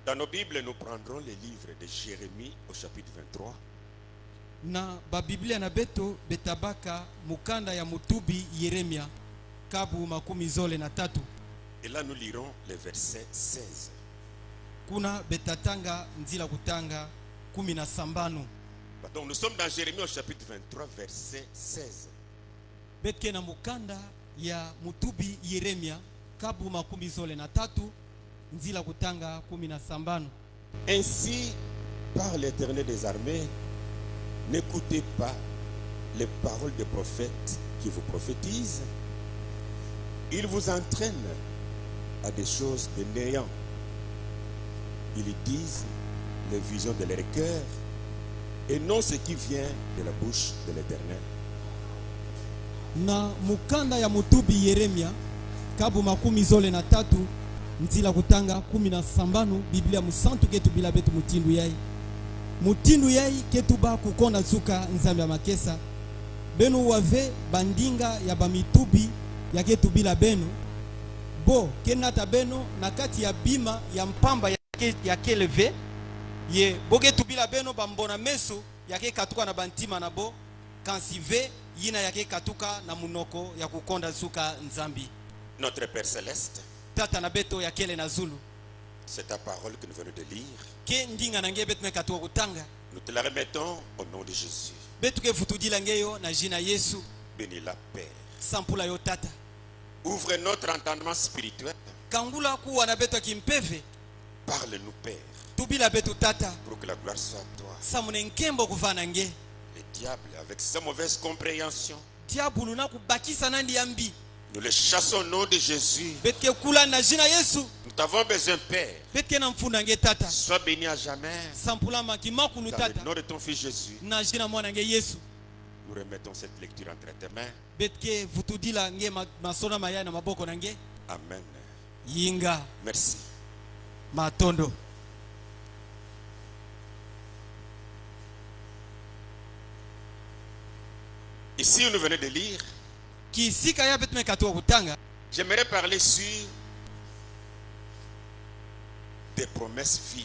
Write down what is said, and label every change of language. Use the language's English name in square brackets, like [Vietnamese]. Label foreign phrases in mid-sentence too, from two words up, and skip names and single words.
[French] Dans nos Bibles, nous prendrons les livres de Jérémie au chapitre 23. [Kituba (Democratic Republic of Congo)] Na babiblia na beto betabaka mukanda ya mutubi Yeremia kabu makumi zole na tatu. [French] Et là, nous lirons les versets 16. [Kituba (Democratic Republic of Congo)] Kuna betatanga nzila kutanga kumi na sambanu. [French] Donc nous sommes dans Jérémie au chapitre 23, verset 16. [Kituba (Democratic Republic of Congo)] Betke na mukanda ya mutubi Yeremia kabu makumi zole na tatu nzila kutanga kumi na sambanu. [French] Ainsi, par l'Éternel des armées, n'écoutez pas les paroles des prophètes qui vous prophétisent. Ils vous entraînent à des choses de néant. Ils disent les visions de leur cœur et non ce qui vient de la bouche de l'Éternel. [Kituba (Democratic Republic of Congo)] Na mukanda ya mutubi Yeremia kabu makumi zole na tatu nzila kutanga kumi na sambanu. Biblia musantu ketu bila betu mutindu yai ketu ba kukonda zuka nzambe ya makesa benu wave bandinga ya bamitubi ya ketu bila benu bo kenata beno na kati ya bima ya mpamba ya keleve ye bogetu bila beno bambona meso yake katuka na bantima na bo kansive yina yake katuka na munoko ya kukonda zuka nzambi. [French] Notre Père Céleste, [Kituba (Democratic Republic of Congo)] tata na beto ya kele na zulu, [French] c'est ta parole que nous venons de lire. [Kituba (Democratic Republic of Congo)] Ke ndinga na nge betu me katuka kutanga. [French] Nous te la remettons au nom de Jésus. [Kituba (Democratic Republic of Congo)] Betu ke futudila ngeyo na jina Yesu. [French] Bénis la Père. [Kituba (Democratic Republic of Congo)] Sampula yo tata. [French] Ouvre notre entendement spirituel. [Kituba (Democratic Republic of Congo)] Kangula kuwa na betu kimpeve. [French] Parle-nous, Père. [Kituba (Democratic Republic of Congo)] Tubila betu tata. [French] Pour que la gloire soit à toi. [Kituba (Democratic Republic of Congo)] Samune nkembo kuvana nge. [French] Le diable, avec sa mauvaise compréhension, [Kituba (Democratic Republic of Congo)] diabulu na kubakisa nandi yambi, [French] nous le chassons au nom de Jésus. [Kituba (Democratic Republic of Congo)] betke kula na jina Yesu. [French] Nous t'avons besoin, Père. [Kituba (Democratic Republic of Congo)] Betke na mfuna nge tata. [French] Sois béni à jamais. [Kituba (Democratic Republic of Congo)] Sampula makimaku [French] Dans [Kituba (Democratic Republic of Congo)] tata. [French] le nom de ton fils Jésus, [Kituba (Democratic Republic of Congo)] Na jina mwana nge Yesu. [French] nous remettons cette lecture entre tes mains. [Kituba (Democratic Republic of Congo)] Betke vutudila nge masona maya na maboko na nge. [French] Amen. [Kituba (Democratic Republic of Congo)] Yinga. [French] Merci. [Kituba (Democratic Republic of Congo)] Matondo. [French] Ici, nous venons de lire. [Kituba (Democratic Republic of Congo)] Kisika ya betu me katuka kutanga. [French] J'aimerais parler sur des promesses vides.